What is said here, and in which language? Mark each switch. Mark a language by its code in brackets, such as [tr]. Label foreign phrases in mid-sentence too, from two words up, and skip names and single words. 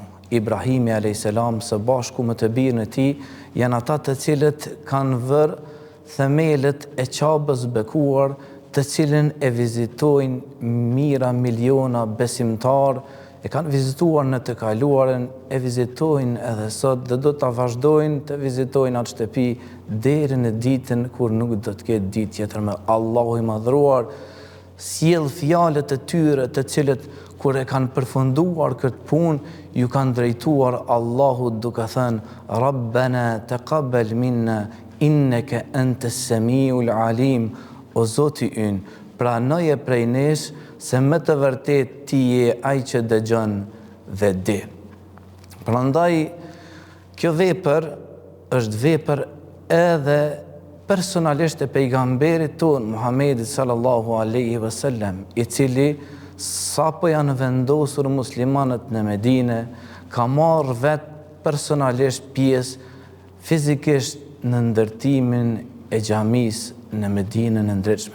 [sq] Ibrahimi [ar] عليه السلام [sq] së bashku me të birën e tij janë ata të cilët kanë vërë themelët e Qabës bekuar, të cilën e vizitojnë mira miliona besimtar, e kanë vizituar në të kaluarën, e vizitojnë edhe sot dhe do të vazhdojnë të vizitojnë atë shtëpi deri në ditën kur nuk do të ketë ditë tjetër me Allahu i madhruar. Sjell fjalët e tyre të cilët kur e kanë përfunduar këtë punë, ju kanë drejtuar Allahut duke thënë [ar] ربنا تقبل منا إنك أنت السميع العليم. [sq] O Zoti ynë, pranoje prej nesh se më të vërtet ti je ai që dëgjon dhe di. Prandaj kjo vepër është vepër edhe personalisht e pejgamberit ton Muhammedit [ar] صلى الله عليه وسلم, [sq] i cili sapo janë vendosur muslimanët në Medine, ka marrë vetë personalisht pjesë fizikisht në ndërtimin e xhamisë në Medinën e ndritshme.